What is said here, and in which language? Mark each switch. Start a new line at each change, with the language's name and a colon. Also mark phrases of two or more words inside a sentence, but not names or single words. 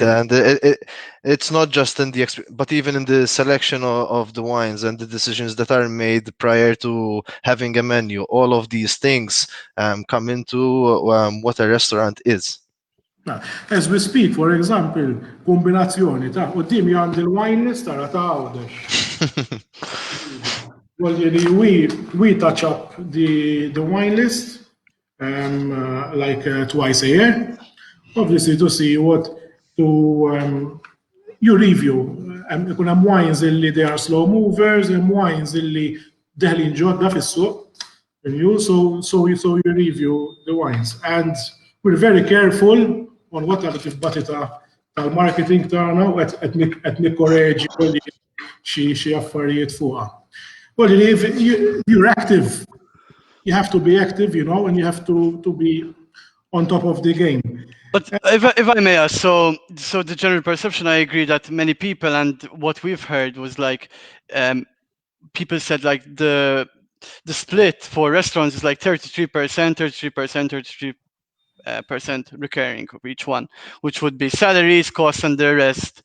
English: And it's not just in the but even in the selection of the wines and the decisions that are made prior to having a menu. All of these things come into what a restaurant is. As we speak, for example,
Maltese: kombinazzjoni ta' qudiemi għandi il-wine list tara ta' għawdex.
English: Well, we touch up the wine list like twice a year, obviously to see you review.
Maltese: Ikun hemm wines illi
English: they are slow movers,
Maltese: and wines illi deħlin ġodda fis-suq.
English: So you review the wines, and we're very careful on what are the
Maltese: tal-marketing tagħna u qed nikkoreġi xi affarijiet fuqha.
English: Well, if you're active, you have to be active, and you have to be on top of the game. But if I may ask, so the general perception, I agree that many people, and what we've heard was like, people said like the split for restaurants is like 33%, 33%, 33% recurring of each one, which would be salaries, costs, and the rest.